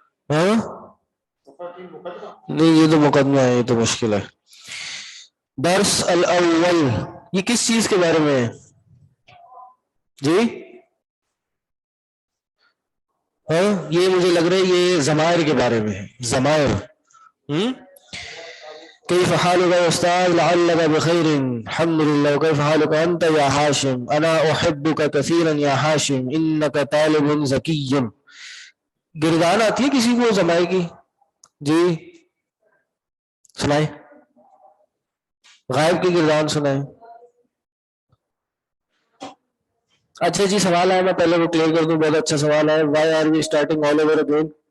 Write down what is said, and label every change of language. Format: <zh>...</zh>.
<ur>ہاں نہیں یہ تو مقدمہ ہے, یہ تو مشکل ہے. درس الاول یہ کس چیز کے بارے میں ہے جی؟ ہاں یہ مجھے لگ رہا ہے یہ ضمائر کے بارے میں ہے. ضمائر.</ur> <ar>كيف حالك يا أستاذ لعلك بخير الحمد لله وكيف حالك أنت يا حاشم أنا أحبك كثيرا يا حاشم إنك طالب ذكي.</ar> <ur>گردان آتی ہے کسی کو ضمائر کی جی؟ سنائیں غائب کی گردان سنائیں. اچھا جی سوال ہے, میں پہلے وہ کلیئر کر دوں. بہت اچھا سوال ہے.</ur> <en>Why are we starting all over again.</en>